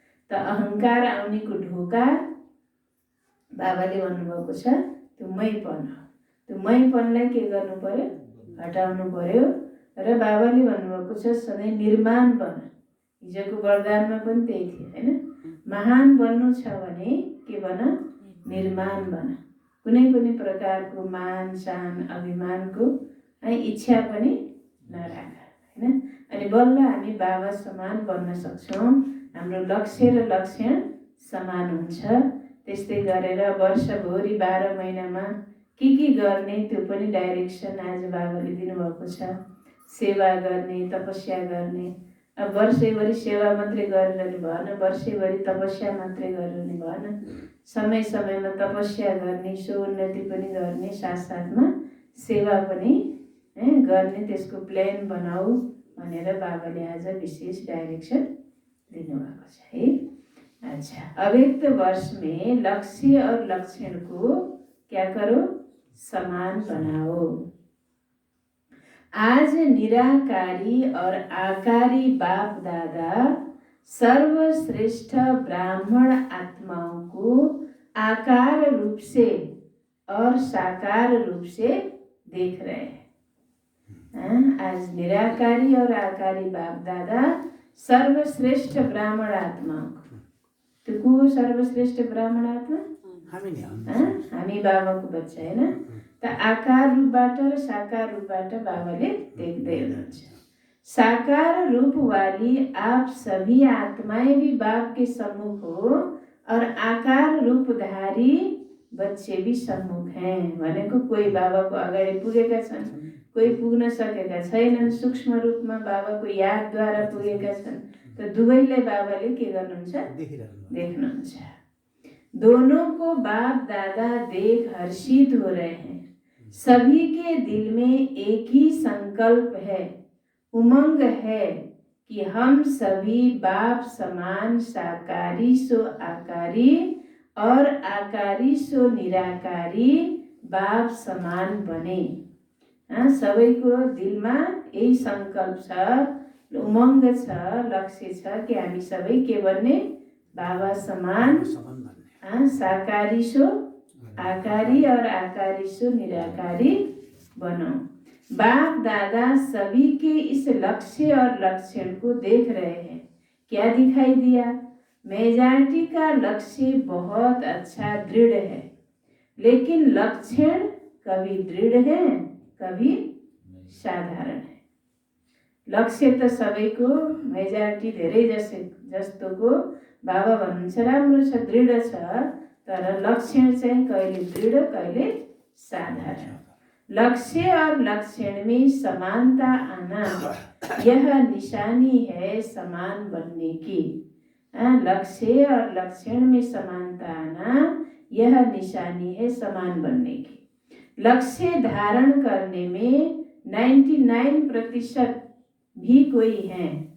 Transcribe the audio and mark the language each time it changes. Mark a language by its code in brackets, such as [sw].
[ne] त अहङ्कार आउनेको ढोका बाबाले भन्नुभएको छ त्यो मैपन हो। त्यो मैपनलाई के गर्नु पर्यो, हटाउनु पर्यो। र बाबाले भन्नुभएको छ सधैँ निर्माण बन। हिजोको वरदानमा पनि त्यही थियो हैन। महान बन्नु छ भने के बन, निर्माण बन। कुनै पनि प्रकारको मान सान अभिमानको इच्छा पनि नराख हैन। अनि बल्ल हामी बाबा समान बन्न सक्छौँ, हाम्रो लक्ष्य र लक्षण समान हुन्छ। त्यस्तै गरेर वर्षभरि 12 महिनामा के गर्ने त्यो पनि डाइरेक्सन आज बाबाले दिनुभएको छ। सेवा गर्ने, तपस्या गर्ने। अब वर्षैभरि सेवा मात्रै गरेर नि भएन, वर्षैभरि तपस्या मात्रै गरेर नि भएन। समय समयमा तपस्या गर्ने, स्वोन्नति पनि गर्ने, साथसाथमा सेवा पनि गर्ने, त्यसको प्लान बनाऊ भनेर बाबाले आज विशेष डाइरेक्सन दिनुभएको छ है। [hi] अच्छा, अव्यक्त वर्ष में लक्ष्य और लक्षण को क्या करो, समान बनाओ। आज निराकारी और आकारी बाप दादा सर्वश्रेष्ठ ब्राह्मण आत्माओं को आकार रूप से और साकार रूप से देख रहे हैं। आज निराकारी और आकारी बाप दादा सर्वश्रेष्ठ ब्राह्मण आत्माओं को, तो को सर्वश्रेष्ठ ब्राह्मण आत्मा [ne] हामी बाबाको बच्चा हैन। त आकार रूपबाट र साकार रूपबाट बाबाले देख्दै हुनुहुन्छ। [hi] साकार रूप वाली आप सभी आत्माएं भी बाप के सम्मुख हो और आकार रूपधारी बच्चे भी सम्मुख हैं [ne] भनेको कोही बाबाको अगाडि पुगेका छन्, कोही पुग्न सकेका छैनन्, सूक्ष्म रूपमा बाबाको यादद्वारा पुगेका छन्। त दुवैलाई बाबाले के गर्नुहुन्छ? देखनुहुन्छ। [hi] दोनों को बाप दादा देख हर्षित हो रहे हैं। सभी के दिल में एक ही संकल्प है, उमंग है कि हम सभी बाप समान साकारी सो आकारी और आकारी सो निराकारी बाप समान बने। [ne] सबैको दिलमा यही संकल्प छ, उमंग छ, लक्ष्य छ कि हामी सबै के बन्ने? [hi] बाबा समान साकारी सो आकारी और आकारी सो निराकारी बनो। बाप दादा सभी के इस लक्ष्य और लक्षण को देख रहे हैं। क्या दिखाई दिया? मेजॉरिटी का लक्ष्य बहुत अच्छा दृढ़ है, लेकिन लक्षण कभी दृढ़ है, कभी साधारण है। [ne] लक्ष्य त सबैको मेजॉरिटी धेरै जस्तोको बाबा भन्नुहुन्छ राम्रो छ, दृढ छ, तर लक्षण चाहिँ कहिले दृढ़ कहिले साधारण। [hi] लक्ष्य और लक्षण में समानता आना यह निशानी है समान बनने की। लक्ष्य और लक्षण में समानता आना यह निशानी है समान बनने की। लक्ष्य धारण करने में 99% भी कोई है।